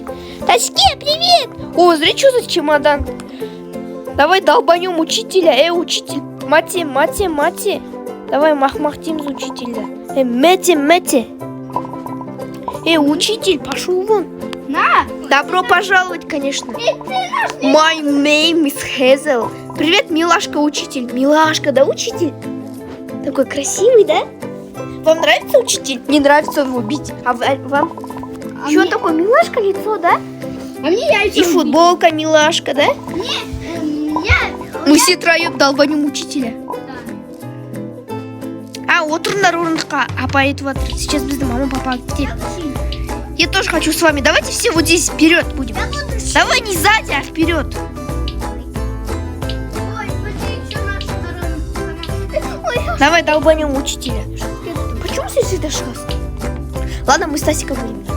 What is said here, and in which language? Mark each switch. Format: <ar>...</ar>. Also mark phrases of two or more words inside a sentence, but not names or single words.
<ru>Тасике, привет! О, смотри, что за чемодан. Давай долбанем учителя. Учитель. Мати. Давай махмахтим за учителя. Мэти. Учитель, пошел вон. На. Добро пожаловать, конечно.</ru> <en>My name is Hazel.</en> <ru>Привет, милашка, учитель. Милашка, да, учитель? Такой красивый, да? Вам нравится учитель? Не нравится его бить. А вам? Еще мне... такое милашка лицо, да? А мне яйца. И футболка милашка, да? Мы все троем долбанем учителя.</ru> <kk>Отырыңдар орындыққа. Апа айтып отыр. Сейчас біздің мама папа кетеді.</kk> <ru>Я тоже хочу с вами. Давайте все вот здесь вперед будем. Давай не сзади, а вперед. Давай долбанем учителя. Почему здесь это шкаф? Ладно, мы с Тасиком будем играть.</ru>